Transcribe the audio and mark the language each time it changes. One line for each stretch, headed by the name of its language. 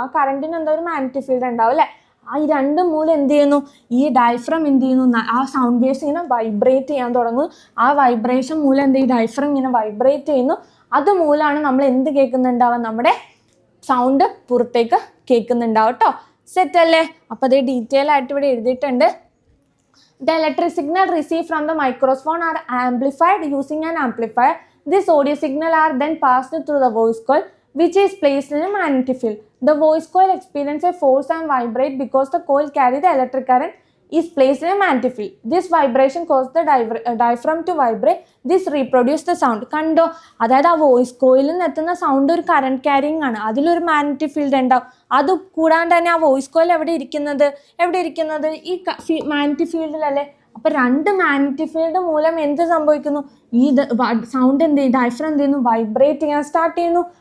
Malayalam: ആ കറണ്ടിന് എന്താ ഒരു മാഗ്നറ്റിക് ഫീൽഡ് ഉണ്ടാവും അല്ലേ. ഈ രണ്ട് മൂലം എന്ത് ചെയ്യുന്നു, ഈ ഡയഫ്രം എന്ത് ചെയ്യുന്നു, ആ സൗണ്ട് വേവ്സ് ഇങ്ങനെ വൈബ്രേറ്റ് ചെയ്യാൻ തുടങ്ങും. ആ വൈബ്രേഷൻ മൂലം എന്ത് ചെയ്യും, ഡയഫ്രം ഇങ്ങനെ വൈബ്രേറ്റ് ചെയ്യുന്നു. അതുമൂലമാണ് നമ്മൾ എന്ത് കേൾക്കുന്നുണ്ടാവുക, നമ്മുടെ സൗണ്ട് പുറത്തേക്ക് കേൾക്കുന്നുണ്ടാവും കേട്ടോ. സെറ്റ് അല്ലേ. അപ്പോൾ അത് ഡീറ്റെയിൽ ആയിട്ട് ഇവിടെ എഴുതിയിട്ടുണ്ട്.
English: The electric signal received from the microphone are amplified using an amplifier. This audio signal are then passed through the voice coil, which is placed in a magnetic field. The voice coil experiences a force and vibrate because the coil carry the electric current is placed in a magnetic field. This vibration causes the diaphragm to vibrate. This reproduce the sound.
Malayalam: കണ്ടോ, അതായത് ആ voice കോയിലിൽ നിന്ന് എത്തുന്ന sound ഒരു current carrying ആണ്, അതിലൊരു magnetic field ഉണ്ടാവും. അത് കൂടാണ്ട് തന്നെ ആ വോയിസ് കോയിൽ എവിടെ ഇരിക്കുന്നത്, ഈ മാഗ്നറ്റിക് ഫീൽഡിലല്ലേ. അപ്പോൾ രണ്ട് മാഗ്നറ്റിക് ഫീൽഡ് മൂലം എന്ത് സംഭവിക്കുന്നു, ഈ സൗണ്ട് എന്ത് ചെയ്യും, ഡയഫ്രം എന്ത് ചെയ്യുന്നു, വൈബ്രേറ്റ് ചെയ്യാൻ സ്റ്റാർട്ട് ചെയ്യുന്നു.